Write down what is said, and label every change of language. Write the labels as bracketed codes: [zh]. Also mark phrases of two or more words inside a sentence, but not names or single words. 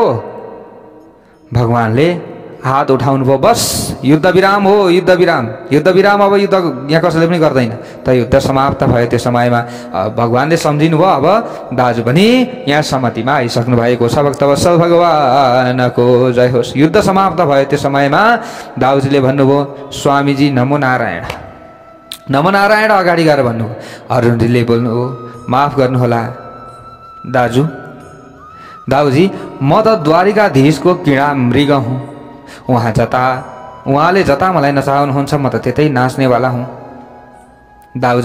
[ne] भगवानले हात उठाउनु भयो, बस युद्ध विराम हो, युद्ध विराम, युद्ध विराम। अब युद्ध यहाँ कसैले पनि गर्दैन। त युद्ध समाप्त भयो। त्यो समयमा भगवानले सम्झिनु भयो, अब दाजु पनि यहाँ सम्मतिमा आइसक्नु भएको छ। भक्तवत्सल भगवानको जय होस्। युद्ध समाप्त भयो। त्यो समयमा दाउजीले भन्नुभयो, स्वामीजी [sa] नमो नारायण, नमो नारायण। [ne] अगाडि गएर भन्नुभयो। अर्जुनजीले बोल्नुभयो, माफ गर्नुहोला दाजु, दाउजी म त द्वारिकाधीशको किडा मृग हुँ। उहाँले जता मलाई नचाहनुहुन्छ म त त्यतै नाच्नेवाला हुँ।